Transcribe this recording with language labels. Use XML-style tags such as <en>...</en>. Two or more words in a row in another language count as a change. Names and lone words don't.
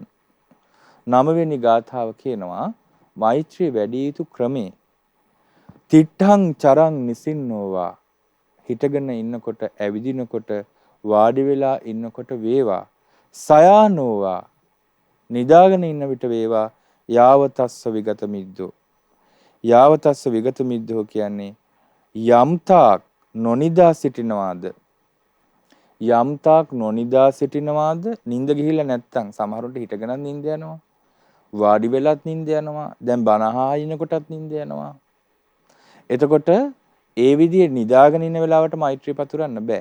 <si>9 වෙනි ගාථාව කියනවා මෛත්‍රිය වැඩි යුතු ක්‍රමේ.</si> <pi>තිට්ඨං චරං නිසින්නෝවා.</pi> <si>හිටගෙන ඉන්නකොට, ඇවිදිනකොට, වාඩි වෙලා ඉන්නකොට වේවා. සයානෝවා. නිදාගෙන ඉන්න විට වේවා.</si> <pi>යාවතස්ස විගත මිද්දෝ. යාවතස්ස විගත මිද්දෝ</pi> <si>කියන්නේ යම්තාක් නොනිදා සිටිනවාද, යම්තාක් නොනිදා සිටිනවාද, නිින්ද ගිහිල්ලා නැත්තම් සමහරවිට හිටගෙනත් නිින්ද යනවා, වාඩි වෙලත් නිින්ද යනවා, දැන් බණ අහා ඉනකොටත් නිින්ද යනවා. එතකොට ඒ විදිහේ නිදාගෙන ඉන්න වෙලාවට මෛත්‍රිය පතුරන්න බෑ.</si>